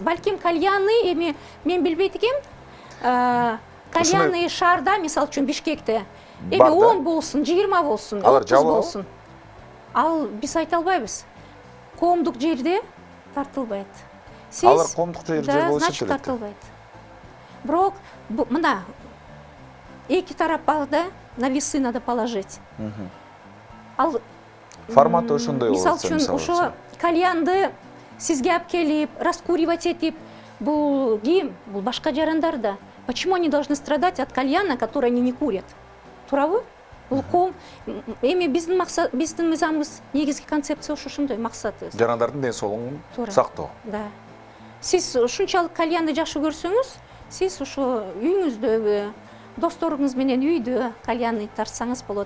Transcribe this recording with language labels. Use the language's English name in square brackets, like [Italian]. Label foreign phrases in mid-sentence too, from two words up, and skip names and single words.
[Kyrgyz] Балким кальянный эми мен билбейт экенмин. Кальянный шаарда, мисалы үчүн Бишкекте, эми 10 болсун, 20 болсун, 30 болсун. Ал биз айта албайбыз. Коомдук жерде тартылбайт. Алар коомдук жерде болсо значит тартылбайт. Бирок мына эки тарап да, [Russian] на весы надо положить. [Kyrgyz] Ал форматы ошондой болот. Мисалы үчүн ошо кальянды сизге алып келип, раскуривать этип, бул ким? Бул башка жарандар да. [Russian] Почему они должны страдать от кальяна, который они не курят? [Kyrgyz] Туурабы? Бул коом эми биздин мыйзамыбыз негизги концепция ошондой максаты. Жарандардын ден соолугун сактоо. Да. Сиз ушунчалык кальянды жакшы көрсөңүз, сиз ошо үйүңүздөгү, досторуңуз менен үйдө кальянды тартсаңыз болот.